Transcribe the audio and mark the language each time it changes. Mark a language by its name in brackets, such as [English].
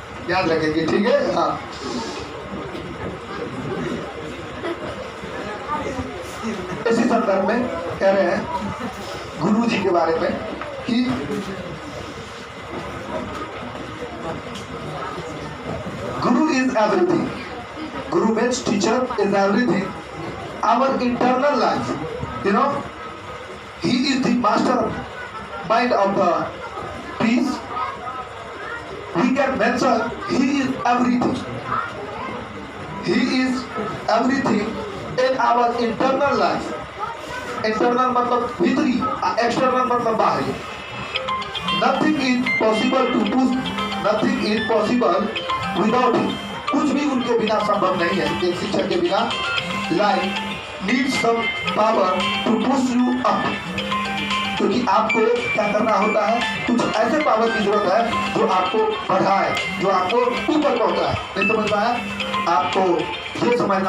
[Hindi] याद रखेंगे, ठीक है? हाँ, इसी संदर्भ में कह रहे हैं गुरु जी के बारे में कि [English] Guru is everything. Guru means teacher is everything. Our internal life, you know, he is the master mind of the peace. We can mention he is everything. He is everything in our internal life. [Hindi] Internal मतलब भीतरी, external मतलब बाहरी। [English] Nothing is possible to push. Nothing is possible without him. [Hindi] कुछ भी उनके बिना संभव नहीं है। एक शिक्षक के बिना [English] life needs some power to push you up. [Hindi] क्योंकि आपको क्या करना होता है, कुछ ऐसे पावर की जरूरत है जो आपको बढ़ाए, जो आपको ऊपर पहुंचाए। नहीं समझ पाया? आपको ये समझना